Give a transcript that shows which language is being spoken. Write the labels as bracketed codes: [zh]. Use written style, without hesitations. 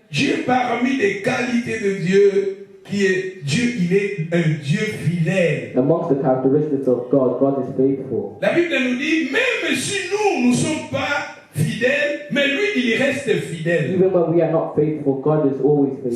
[fr] Dieu parmi les qualités de Dieu, qui est Dieu, il est un Dieu fidèle. [en] Amongst the characteristics of God, God is faithful. [fr] La Bible nous dit, même si nous ne sommes pas fidèles, mais lui, il reste fidèle. [en] Even when we are not faithful, God is always faithful.